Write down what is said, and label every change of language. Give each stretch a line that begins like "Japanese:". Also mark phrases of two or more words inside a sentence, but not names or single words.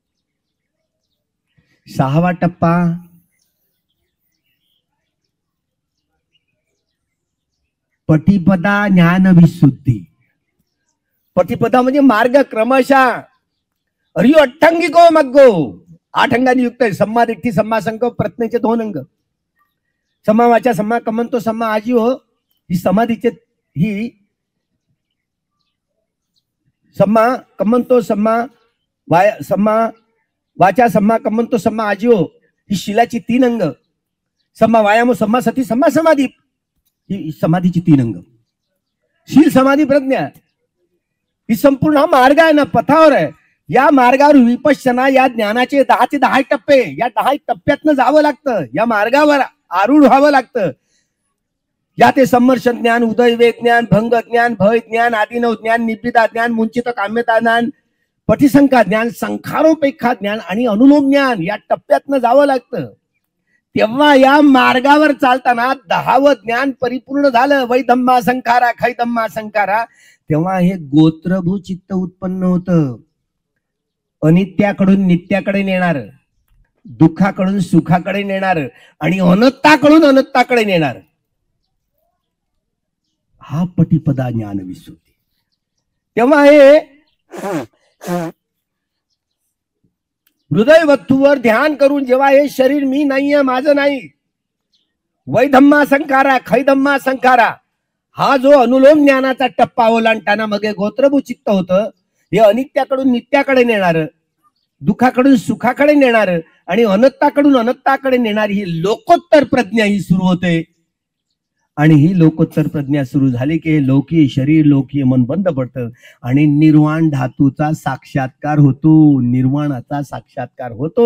Marathi: सहावा टप्पा पटिपदा ज्ञान विशुद्धी. पटिपदा म्हणजे मार्ग क्रमशः.
Pali: अरियो अठ्ठांगिको मग्गो,
Marathi: 8 अंगांनी युक्त आहे.
Pali: सम्मा दिठ्ठी, सम्मा संकल्प,
Marathi: प्रज्ञेचे 2 अंग.
Pali: सम्मा वाचा, सम्मा कमंतो, सम्मा आजीव
Marathi: ही समाधीचे, ही
Pali: सम्मा कमंतो, सम्मा वाचा, सम्मा कमंतो, सम्मा आजीव
Marathi: ही शिलाची 3 अंग.
Pali: सम्मा वायामो, सम्मा सती, सम्मा समाधी
Marathi: ही समाधीची 3 अंग. शील समाधी प्रज्ञा ही संपूर्ण हा मार्ग आहे ना, पथावर आहे. या मार्गावर विपश्यना या ज्ञानाचे 10 ते 10 टप्पे, या 10 टप्प्यातनं जावं लागतं. या मार्गावर आरूढ व्हावं लागतं. या ते समर्श ज्ञान, उदय वेद ज्ञान, भंग ज्ञान, भय ज्ञान, आदिनव ज्ञान, निब्बिदा ज्ञान, मुंचित काम्यता ज्ञान, पटिसंख्या ज्ञान, संखारोपेक्षा ज्ञान आणि अनुलोम ज्ञान या टप्प्यातनं जावं लागतं. तेव्हा या मार्गावर चालताना 10वं ज्ञान परिपूर्ण झालं.
Pali: वैधम्मा संखारा, खैधम्मा संखारा,
Marathi: तेव्हा हे गोत्रभू चित्त उत्पन्न होतं. अनित्याकडून नित्याकडे नेणार, दुःखाकडून सुखाकडे नेणार आणि अनंताकडून अनंताकडे नेणार, हा पटिपदा ज्ञान विसुद्धी. तेव्हा हे हृदय वस्तूवर ध्यान करून जेव्हा हे शरीर मी नाहीये, माझं नाही,
Pali: वै धम्मा संखारा खै धम्मा संखारा,
Marathi: हा जो अनुलोम ज्ञानाचा टप्पा ओलांडताना मग गोत्रभू चित्त होतं, हे अनित्याकडून नित्याकडे नेणार, दुःखाकडून सुखाकडे नेणार आणि अनंताकडून अनंताकडे नेणारी ही लोकोत्तर प्रज्ञा ही सुरू होते. आणि ही लोकोत्तर प्रज्ञा सुरू झाली की लौकिक शरीर लौकिक मन बंद पडतं आणि निर्वाण धातूचा साक्षात्कार होतो, निर्वाणाचा साक्षात्कार होतो.